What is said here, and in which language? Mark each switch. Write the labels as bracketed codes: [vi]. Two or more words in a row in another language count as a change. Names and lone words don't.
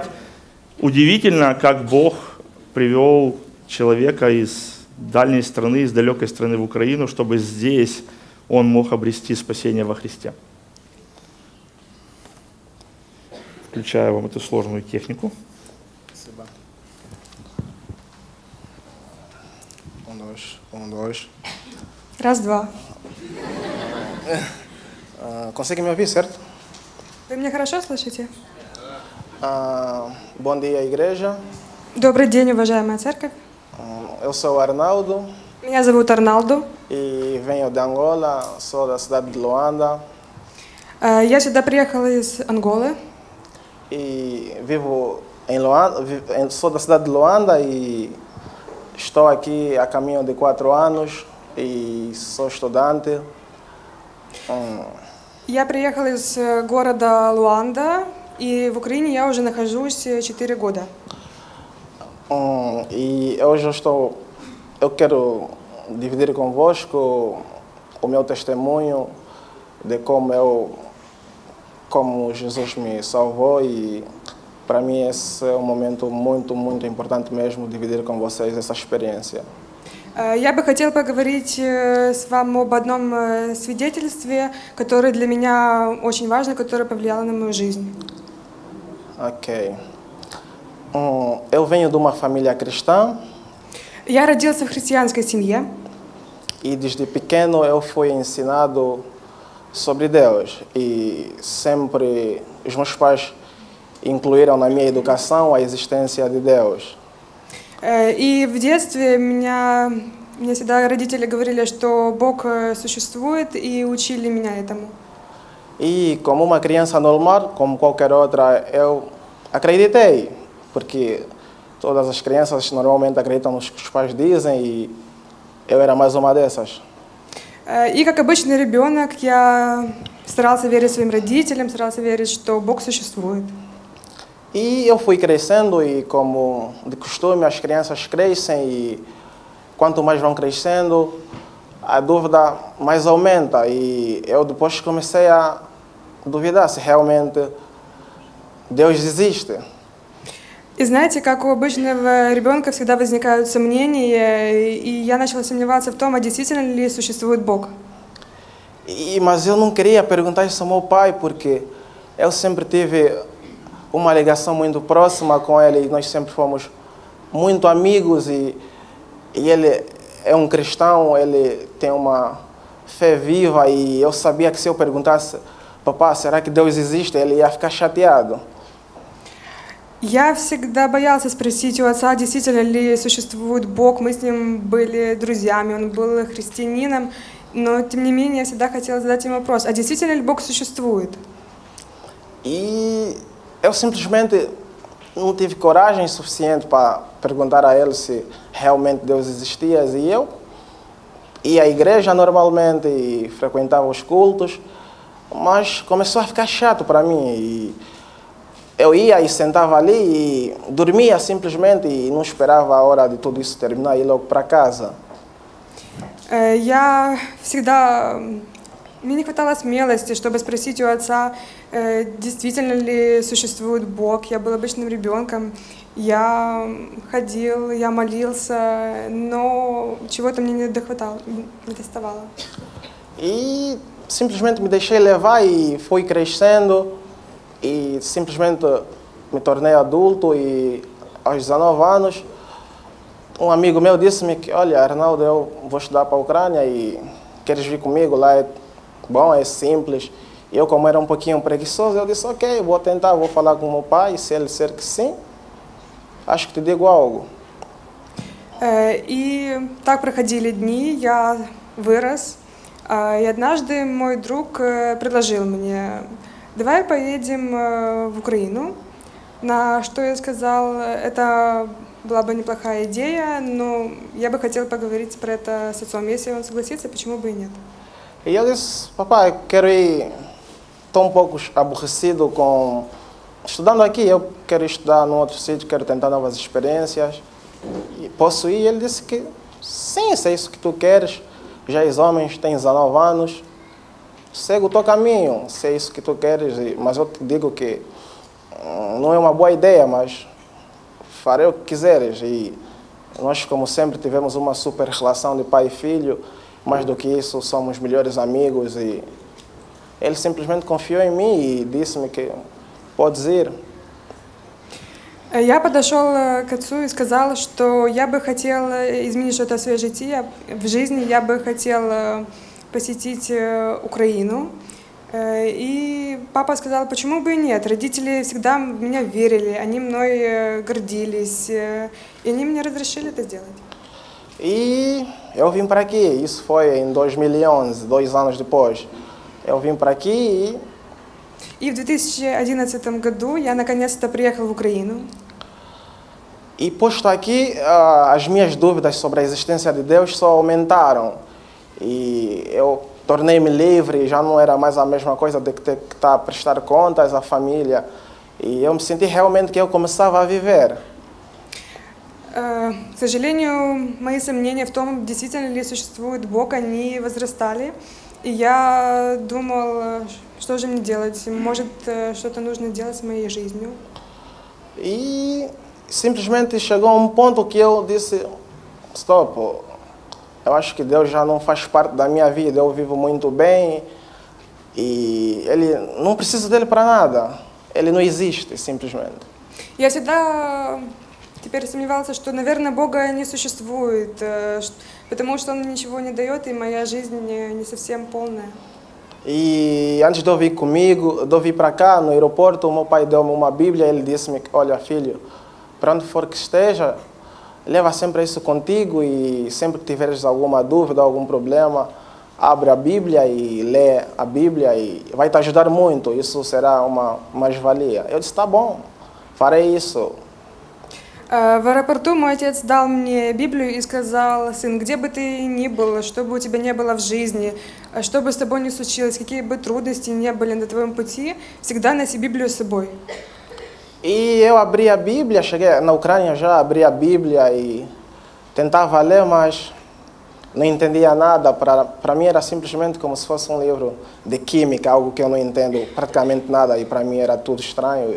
[ru] Удивительно, как Бог привел человека из дальней страны, из далекой страны в Украину, чтобы здесь он мог обрести спасение во Христе. Включаю вам эту сложную технику. [pt] Спасибо. Um, dois. [ru] Раз, два. [pt] Consegue me ouvir, certo? [ru] Вы меня хорошо слышите? [pt] Bom dia, igreja. [ru] Добрый день, уважаемая церковь. [pt] Eu sou o Arnaldo [ru] Меня зовут Арналду. [pt] e venho de Angola, sou da cidade de Luanda [ru] Я сюда приехала из Анголы. [pt] e vivo em Luanda, sou da cidade de Luanda e estou aqui a caminho de 4 anos e sou estudante. [ru] Я приехала из города Луанда, и в Украине я уже нахожусь 4 года. [pt] E hoje eu quero dividir convosco o meu testemunho de como Jesus me salvou e para mim esse é um momento muito importante mesmo dividir com vocês essa experiência. [ru] Я бы хотела поговорить с вами об одном свидетельстве, которое для меня очень важно, которое повлияло на мою жизнь. [pt] Ok. Eu venho de uma família cristã. [ru] Я родился в христианской семье. [pt] E desde pequeno eu fui ensinado sobre Deus e sempre os meus pais incluíram na minha educação a existência de Deus. [ru] И в детстве мне всегда родители говорили, что Бог существует, и учили меня этому. [pt] E como uma criança normal, como qualquer outra, eu acreditei, porque todas as crianças normalmente acreditam no que os pais dizem e eu era mais uma dessas. [ru] И как обычный ребенок, я старался верить своим родителям, старался верить, что Бог существует. [pt] E eu fui crescendo e, como de costume, as crianças crescem e quanto mais vão crescendo, a dúvida mais aumenta. E eu depois comecei a duvidar se realmente Deus existe. [ru] И знаете, как у обычного ребенка всегда возникают сомнения, и я начала сомневаться в том, а действительно ли существует Бог. [pt] Mas eu não queria perguntar isso ao meu pai, porque eu sempre tive uma ligação muito próxima com ele e nós sempre fomos muito amigos e ele é um cristão, ele tem uma fé viva e eu sabia que se eu perguntasse, papá, será que Deus existe? Ele ia ficar chateado. [ru] Я всегда боялся спросить у отца, действительно ли существует Бог. Мы с ним были друзьями, он был христианином, но тем не менее я всегда хотела задать ему вопрос, а действительно ли Бог существует? [pt] E eu simplesmente não tive coragem suficiente para perguntar a ele se realmente Deus existia. E eu ia à igreja normalmente e frequentava os cultos, mas começou a ficar chato para mim. E eu ia e sentava ali e dormia simplesmente e não esperava a hora de tudo isso terminar e ir logo para casa. [ru] Мне не хватало смелости, чтобы спросить у отца, действительно ли существует Бог. Я был обычным ребенком, я ходил, я молился, но чего-то мне не доставало. [pt] E simplesmente me deixei levar e fui crescendo e simplesmente me tornei adulto e aos 19 anos um amigo meu disse-me que, olha, Arnaldo, eu vou estudar para a Ucrânia e queres vir comigo? Lá é bom, é simples. E eu, como era um pouquinho preguiçoso, eu disse, ok, vou tentar, vou falar com o meu pai, se ele disser que sim, acho que te digo algo. [ru] И так проходили дни, я вырос, и однажды мой друг предложил мне, давай поедем в Украину, на что я сказал, это была бы неплохая идея, но я бы хотела поговорить про это с отцом. Если он согласится, почему бы и нет? [pt] E eu disse, papai, quero ir, estou um pouco aborrecido com... Estudando aqui, eu quero estudar num outro sítio, quero tentar novas experiências. E posso ir? Ele disse que sim, se é isso que tu queres. Já és homem, tens 19 anos. Segue o teu caminho, se é isso que tu queres. Mas eu te digo que não é uma boa ideia, mas farei o que quiseres. E nós, como sempre, tivemos uma super relação de pai e filho. Mais do que isso, somos melhores amigos. E ele simplesmente confiou em mim e disse-me que podes ir. [ru] Я подошел к отцу и сказал, что я бы хотел изменить что-то в своей жизни, я бы хотел посетить Украину. И папа сказал, почему бы и нет. Родители всегда в меня верили, они мной гордились, и они мне разрешили это сделать. [pt] E eu vim para aqui, isso foi em 2011, 2 anos depois. Eu vim para aqui [ru] И в 2011 году я наконец-то приехал в Украину. [pt] e posto aqui, as minhas dúvidas sobre a existência de Deus só aumentaram. E eu tornei-me livre, já não era mais a mesma coisa de ter que estar a prestar contas à família. E eu me senti realmente que eu começava a viver. [ru] К сожалению, мои сомнения в том, действительно ли существует Бог, они возрастали. И я думал, что же мне делать? Может, что-то нужно делать с моей жизнью. [pt] E simplesmente chegou um ponto que eu disse, stop, eu acho que Deus já não faz parte da minha vida, eu vivo muito bem e Ele não preciso dele para nada, Ele não existe simplesmente. [ru] Я всегда теперь сомневался, что, наверное, Бога не существует, потому что Он мне ничего не дает, и моя жизнь не совсем полная. [pt] E antes de eu vir comigo, de eu vir para cá, no aeroporto, o meu pai deu-me uma Bíblia, ele disse-me, olha filho, para onde for que esteja, leva sempre isso contigo e sempre que tiveres alguma dúvida, algum problema, abre a Bíblia e lê a Bíblia e vai te ajudar muito, isso será uma mais-valia. Eu disse, tá bom, farei isso. [ru] В аэропорту мой отец дал мне Библию и сказал, сын, где бы ты ни был, что бы у тебя не было в жизни, что бы с тобой ни случилось, какие бы трудности ни были на твоем пути, всегда носи Библию с собой. [pt] E eu abri a Bíblia, cheguei na Ucrânia já, abri a Bíblia e tentava ler, mas não entendia nada. Para mim era simplesmente como se fosse um livro de química, algo que eu não entendo praticamente nada e para mim era tudo estranho.